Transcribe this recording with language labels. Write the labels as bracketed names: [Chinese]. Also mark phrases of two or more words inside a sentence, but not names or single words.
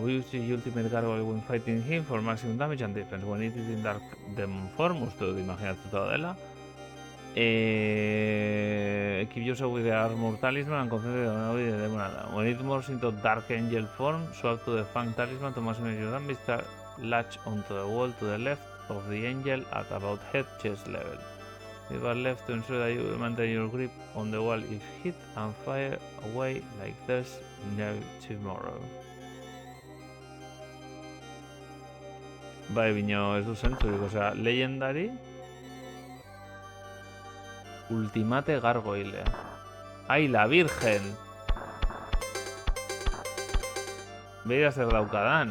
[English] We use the ultimate gargoyle when fighting him for maximum damage and defense. When it is in dark demon form, [Basque] uste dut imaginatzen dela. [English] Equip yourself with the armor talisman and concentrate on the demon. When it morphs into dark angel form, swap to the fang talisman to maximize your damage. Latch onto the wall to the left of the angel at about head chest level. You are left to ensure that you will maintain your grip on the wall if hit and fire away like there's no tomorrow. [Basque] Bai, bino ez du zentzurik, osea, [English] legendary Ultimate Gargoyle. [Spanish] ¡Ay, la virgen! [Basque] Beira zer daukadan.